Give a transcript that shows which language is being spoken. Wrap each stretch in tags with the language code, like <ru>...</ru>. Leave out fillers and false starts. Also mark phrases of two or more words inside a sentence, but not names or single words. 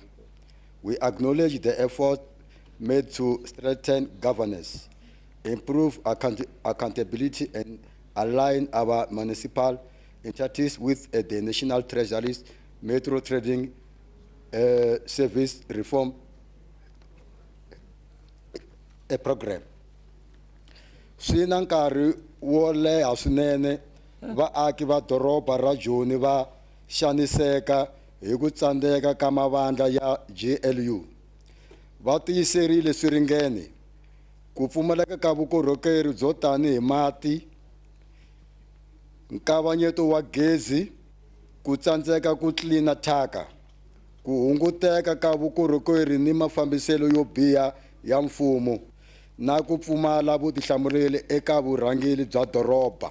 <en>We acknowledge the effort made to strengthen governance, improve accountability, and align our municipal entities with the National Treasury's Metro Trading Service Reform program.</en> <ts>Swi na nkarhi wo leha swinene vaaki va doroba ra Joni va xaniseka hi ku tsandzeka ka mavandla ya GLU. Va tiyiserile swiringene ku pfumaleka ka vukorhokeri byo tanihi mati, nkavanyeto wa gezi, ku tsandzeka ku tlilina thyaka, ku hunguteka ka vukorhokeri ni mafambiselo yo biha ya mfumo, na ku pfumala vutihlamuleri eka vurhangeri bya doroba.</ts>